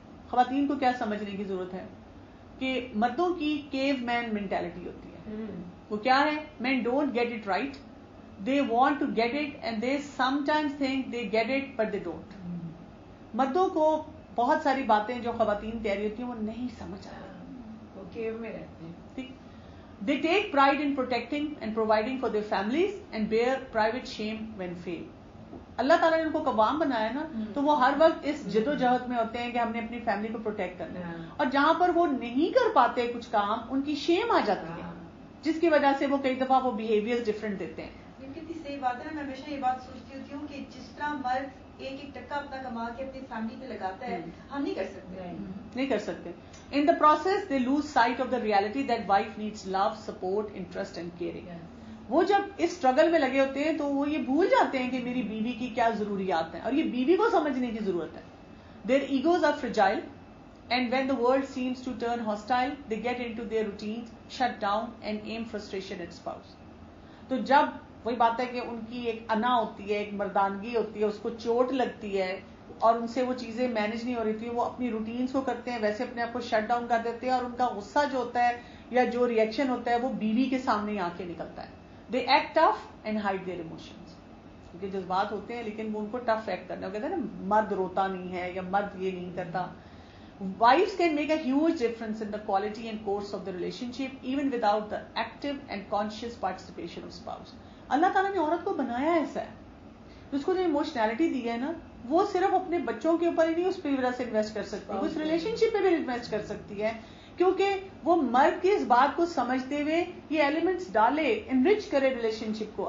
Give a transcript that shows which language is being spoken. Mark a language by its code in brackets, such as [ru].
[ur] خواتین کو کیا سمجھنے کی ضرورت ہے کہ مردوں کی کیو مین مینٹالٹی ہوتی ہے. وہ کیا ہے, [en] Men don't get it right, they want to get it and they sometimes think they get it but they don't. [ur] مردوں کو بہت ساری باتیں جو خواتین کہہ رہی ہوتی ہیں وہ نہیں سمجھ آ رہی, وہ کیو میں رہتے ہیں. ٹھیک. [en] They take pride in protecting and providing for their families and bear private shame when fail. [ur] اللہ تعالیٰ نے ان کو قوام بنایا نا, تو وہ ہر وقت اس جد و جہد میں ہوتے ہیں کہ ہم نے اپنی فیملی کو پروٹیکٹ کرنا ہے, اور جہاں پر وہ نہیں کر پاتے کچھ کام, ان کی شیم آ جاتی ہے, جس کی وجہ سے وہ کئی دفعہ وہ بیہیویئر ڈفرینٹ دیتے ہیں. کتنی صحیح بات ہے. میں ہمیشہ یہ بات سوچتی ہوتی ہوں کہ جس طرح مرد ایک ایک ٹکا اپنا کما کے اپنی فیملی پہ لگاتا ہے, ہم نہیں کر سکتے. نہیں کر سکتے. [en] In the process, they lose sight of the reality that wife needs love, support, interest and caring. [ur] وہ جب اس اسٹرگل میں لگے ہوتے ہیں تو وہ یہ بھول جاتے ہیں کہ میری بیوی کی کیا ضروریات ہیں, اور یہ بیوی کو سمجھنے کی ضرورت ہے. [en] Their egos are fragile and when the world seems to turn hostile, they get into their routines, shut down and aim frustration at spouse. [ur] تو جب وہی بات ہے کہ ان کی ایک انا ہوتی ہے, ایک مردانگی ہوتی ہے, اس کو چوٹ لگتی ہے اور ان سے وہ چیزیں مینج نہیں ہو رہی تھی, وہ اپنی روٹینز کو کرتے ہیں ویسے اپنے آپ کو شٹ ڈاؤن کر دیتے ہیں, اور ان کا غصہ جو ہوتا ہے یا جو ریئیکشن ہوتا ہے وہ بیوی کے سامنے آ کے نکلتا ہے. [en] They act tough and hide their emotions. [ur] کیونکہ جذبات ہوتے ہیں لیکن وہ ان کو ٹف ایکٹ کرنا, وہ کہتے ہیں نا مرد روتا نہیں ہے یا مرد یہ نہیں کرتا. [en] Wives can make a huge difference in the quality and course of the relationship even without the active and conscious participation of spouse. [ur] اللہ تعالیٰ نے عورت کو بنایا ایسا ہے, اس کو جو ایموشنالٹی دی ہے نا, وہ صرف اپنے بچوں کے اوپر ہی نہیں اس پہ وجہ سے انویسٹ کر سکتی, وہ اس ریلیشن شپ پہ بھی انویسٹ کر سکتی ہے, کیونکہ وہ مرد کی اس بات کو سمجھتے ہوئے یہ ایلیمنٹس ڈالے, انرچ کرے ریلیشن شپ کو.